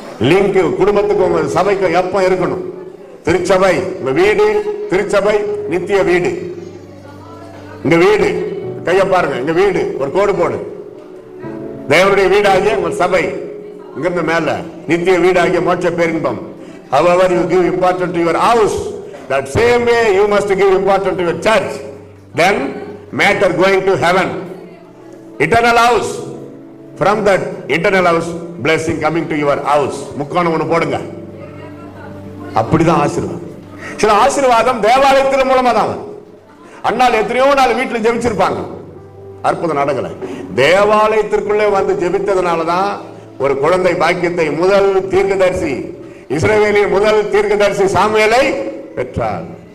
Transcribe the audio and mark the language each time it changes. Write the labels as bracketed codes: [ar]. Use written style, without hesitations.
[ta] Link குடும்பத்துக்கு உங்க சபைக்கு எப்ப இருக்கணும். திருச்சபை உங்க வீடு, திருச்சபை நித்திய வீடு. இங்க வீடு, கைய பாருங்க, இங்க வீடு, ஒரு கோடு போடு. தேவனுடைய வீடாகிய உங்கள் சபை இங்கிருந்து மேல நித்திய வீடாகிய மோட்ச பேரின்பம். [en] However you give importance to your house, that same way you must give importance to your church. Then matter going to heaven, eternal house. From that eternal house, blessing coming to your house. [ta] முக்காணம் ஒன்று போடுங்க. அப்படிதான் ஆசீர்வாதம். சில ஆசீர்வாதம் தேவாலயத்தின் மூலமா தான். அண்ணால் எத்தனையோ நாள் வீட்டில் ஜெபிச்சிருப்பாங்க, அற்புதம் நடக்கல. தேவாலயத்திற்குள்ளே வந்து ஜெபித்ததுனாலதான் ஒரு குழந்தை பாக்கியத்தை முதல் தீர்க்கதரிசி, இஸ்ரவேலின் முதல் தீர்க்கதரிசி சாமுவேலை பெற்றார்.